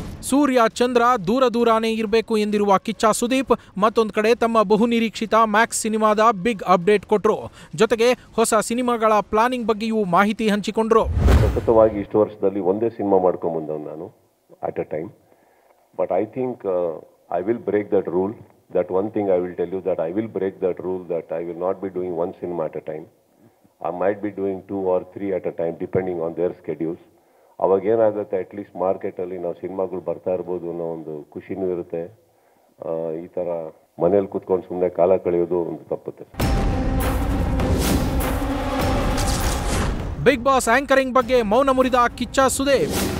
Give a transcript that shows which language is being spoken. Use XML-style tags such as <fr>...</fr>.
<kn>ಸೂರ್ಯ ಚಂದ್ರ ದೂರಾನೇ ಇರಬೇಕು ಎಂದಿರುವ ಕಿಚ್ಚ ಸುದೀಪ್ ಮತ್ತೊಂದು ಕಡೆ ತಮ್ಮ ಬಹುನಿರೀಕ್ಷಿತ ಮ್ಯಾಕ್ಸ್ ಸಿನಿಮಾದ ಬಿಗ್ ಅಪ್ಡೇಟ್ ಕೊಟ್ಟರು. ಜೊತೆಗೆ ಹೊಸ ಸಿನಿಮಾಗಳ ಪ್ಲಾನಿಂಗ್ ಬಗ್ಗೆಯೂ ಮಾಹಿತಿ ಹಂಚಿಕೊಂಡ್ರು. ಸತತವಾಗಿ ಇಷ್ಟು ವರ್ಷದಲ್ಲಿ ಒಂದೇ ಸಿನಿಮಾ ಮಾಡ್ಕೊಂಡ್ ಬಂದವ್ ನಾನು</kn> <en>At a time. But I think I will break that rule. That one thing I will tell you, that I will break that rule, that I will not be doing one cinema at a time. I might be doing 2 or 3 at a time depending on their schedules.</en> <kn>ಅವಾಗ ಏನಾಗುತ್ತೆ, at least ಮಾರ್ಕೆಟಲ್ಲಿ ನಾವು ಸಿನಿಮಾಗಳು ಬರ್ತಾ ಇರ್ಬೋದು ಅನ್ನೋ ಒಂದು ಖುಷಿನೂ ಇರುತ್ತೆ. ಈ ಥರ ಮನೇಲಿ ಕೂತ್ಕೊಂಡು ಸುಮ್ಮನೆ ಕಾಲ ಕಳೆಯೋದು ಒಂದು ತಪ್ಪುತ್ತೆ. ಬಿಗ್ ಬಾಸ್ ಆಂಕರಿಂಗ್ ಬಗ್ಗೆ ಮೌನ ಮುರಿದ ಕಿಚ್ಚ ಸುದೀಪ್.</kn>